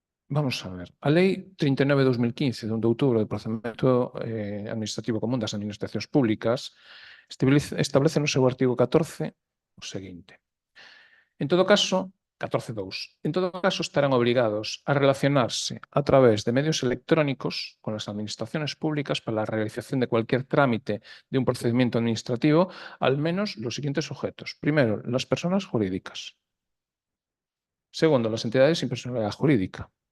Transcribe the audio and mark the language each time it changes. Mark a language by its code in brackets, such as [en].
[gl] Vamos a ver. A Lei 39/2015, de 1 de outubro, de procedimento administrativo común das administracións públicas, Establece no seu artigo 14 o seguinte. En todo caso, 14.2. [es] En todo caso, estarán obligados a relacionarse a través de medios electrónicos con las administraciones públicas para la realización de cualquier trámite de un procedimiento administrativo, al menos los siguientes sujetos. Primero, las personas jurídicas. Segundo, las entidades sin personalidad jurídica.